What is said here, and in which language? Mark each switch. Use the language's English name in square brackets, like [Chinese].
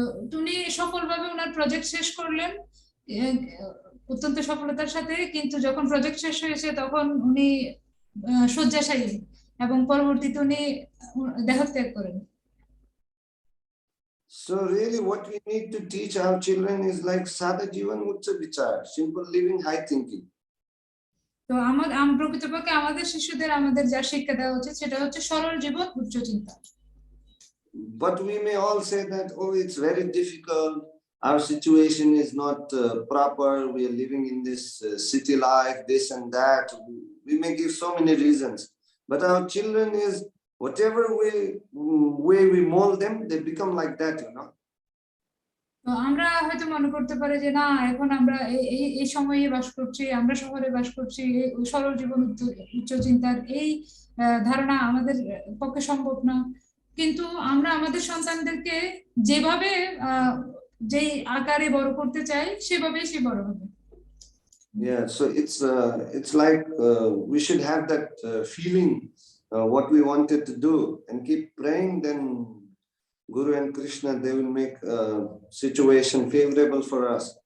[Bangla] তো উনি সফলভাবে ওনার প্রজেক্ট শেষ করলেন অত্যন্ত সফলতার সাথে, কিন্তু যখন প্রজেক্ট শেষ হয়েছে তখন উনি শয্যাশায়ী এবং পরবর্তীতে উনি দেহত্যাগ করেন। [English] So really what we need to teach our children is like [Hindi] Sada Jivan Uccha Vichar, [English] simple living, high thinking. [Bangla] তো প্রকৃতপক্ষে আমাদের শিশুদের আমাদের যা শিক্ষা দেওয়া উচিত সেটা হচ্ছে সরল জীবন, উচ্চ চিন্তা। [English] But we may all say that, oh, it's very difficult, our situation is not proper, we are living in this city life, this and that. We may give so many reasons, but our children is whatever way we mold them, they become like that, you know. [Bangla] তো আমরা হয়তো মনে করতে পারি যে না, এখন আমরা এই সময়ে বাস করছি, আমরা শহরে বাস করছি, সরল জীবন উচ্চ চিন্তার এই ধারণা আমাদের পক্ষে সম্ভব না, কিন্তু আমরা আমাদের সন্তানদেরকে যেভাবে যেই আকারে বড় করতে চাই সেভাবেই সে বড় হবে। [English] Yeah, so it's like we should have that feeling what we wanted to do and keep praying, then Guru and Krishna, they will make situation favorable for us.